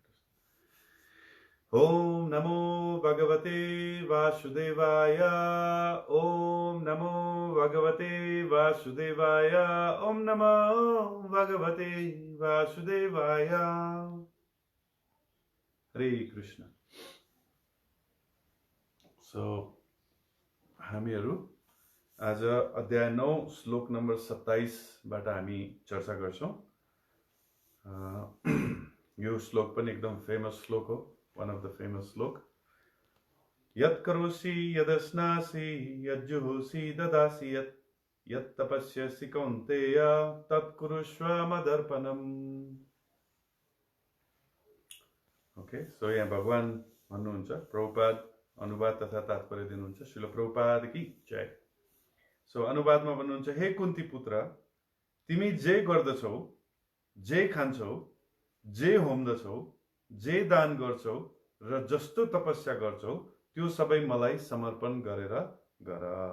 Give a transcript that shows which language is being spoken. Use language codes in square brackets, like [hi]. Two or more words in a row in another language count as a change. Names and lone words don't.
[sa] ॐ नमो भगवते वासुदेवाय. ॐ नमो भगवते वासुदेवाय. ॐ नमो भगवते वासुदेवाय. हरे कृष्ण. [ne] So, हामीहरू आज अध्याय 9 श्लोक नम्बर 27 बाट हामी चर्चा गर्छौं. यो श्लोक पनि एकदम फेमस श्लोक हो, [en] one of the famous श्लोक. [sa] यत् करोषि यद् अश्नासि यद् जुहोषि ददासि यत् तपस्यसि कौन्तेय तत् कुरुष्व मदर्पणम्. [en] Okay, so [ne] यहाँ भगवान भन्नुहुन्छ, प्रभुपाद अनुवाद तथा तात्पर्य दिनुहुन्छ. [hi] श्रील प्रभुपाद की जय. [ne] सो अनुवादमा भन्नुहुन्छ, हे कुन्ती पुत्र, तिमी जे गर्दछौ, जे खान्छौ, जे होम्दछौ, जे दान गर्छौ र जस्तो तपस्या गर्छौ, त्यो सबै मलाई समर्पण गरेर गर.